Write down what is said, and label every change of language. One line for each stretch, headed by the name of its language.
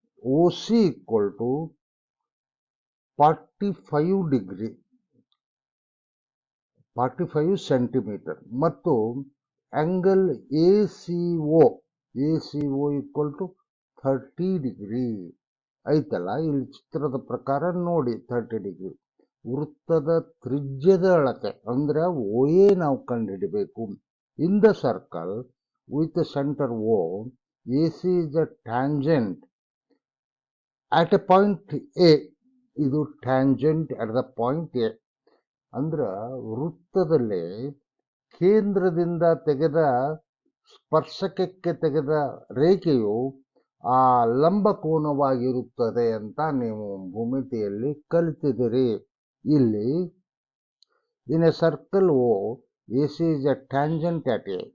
Kannada: OC = 45 degree 45 centimetre ಮತ್ತು angle ACO = 30 degree ಐತಲ್ಲ. ಇಲ್ಲಿ ಚಿತ್ರದ ಪ್ರಕಾರ ನೋಡಿ, 30 ಡಿಗ್ರಿ. ವೃತ್ತದ ತ್ರಿಜ್ಯದ ಅಳತೆ ಅಂದ್ರೆ OA ನಾವು ಕಂಡುಹಿಡಬೇಕು.
English: In the circle with centre O, AC is a tangent at a point A. ಇದು tangent at the point A.
Kannada: ಅಂದ್ರ ವೃತ್ತದಲ್ಲಿ ಕೇಂದ್ರದಿಂದ ತೆಗೆದ ಸ್ಪರ್ಶಕಕ್ಕೆ ತೆಗೆದ ರೇಖೆಯು ಆ ಲಂಬ ಕೋನವಾಗಿರುತ್ತದೆ ಅಂತ ನೀವು ಭೂಮಿತಿಯಲ್ಲಿ ಕಲಿತಿದ್ದೀರಿ.
English: ಇಲ್ಲಿ in a circle O, AC is a tangent at A.